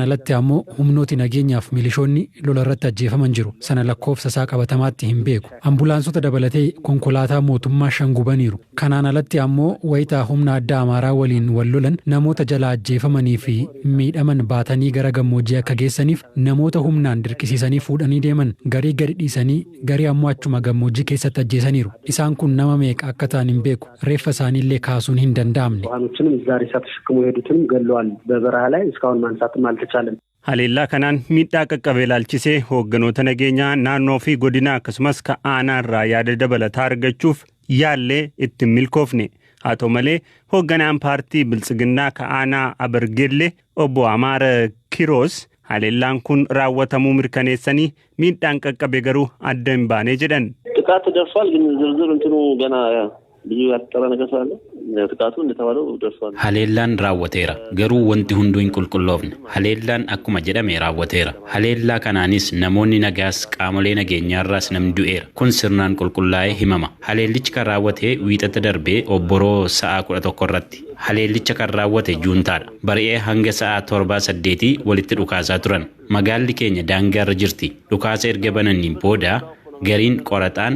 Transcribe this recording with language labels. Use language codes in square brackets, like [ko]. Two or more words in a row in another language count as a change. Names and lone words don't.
[om] alatti ammoo humnooti nageenyaaf milishoonni lola irratti ajjeefaman jiru sana lakkoofsa isaa qabatamaatti hin beeku ambulaansota dabalatee konkolaataa mootummaa shangubaniiru kanaan alatti ammoo wayitaa humna adda Amaaraa waliin wal lolan namoota jala ajjeefamanii fi miidhaman baatanii gara gammoojjii akka geessaniif namoota humnaan dirqisiisanii fuudhanii deeman garii gadi dhiisanii garii ammoo achuma gammoojjii keessatti ajjeesaniiru isaan kun nama meeqa akka ta'an hin beeku reeffa isaaniillee kaasuun hin danda'amne. [am] ዋኖችንም እዛ ሬሳ ተሸክመው ሄዱትንም ገለዋል በበረሃ ላይ እስካሁን ማንሳትም አልተቻለም. [om] Haleellaa kanaan miidhaa qaqqabee ilaalchisee hoogganoota nageenyaa naannoo fi godina akkasumas ka aanaa irraa yaada dabalataa argachuuf yaallee ittiin milkoofne. haa ta'u malee hoogganaan paartii Biltsiginnaa ka aanaa Bergillee obbo Amaara Kiroos haleellaan kun raawwatamuu mirkaneessanii miidhaan qaqqabe garuu adda hin baane jedhan. [am] ጥቃት ደርሷል ግን ዝርዝር እንትኑ ገና ብዙ ያጠረ ነገር ስላለ ጥቃቱ እንደተባለው ደርሷል [om] haleellaan raawwateera garuu wanti hunduu hin qulqulloofne haleellaan akkuma jedhame raawwateera haleellaa kanaanis namoonni nagaas qaamolee nageenyaarraas namni du'eera kun sirnaan qulqullaa'ee himama haleellichi kan raawwate wiixata darbee obboroo sa'a 11 irratti haleellicha kan raawwate juuntaadha bari'ee hanga sa'a 7-8 walitti dhukaasaa turan magaalli keenya daangaarra jirti dhukaasa erga bananiin booda gariin qorataan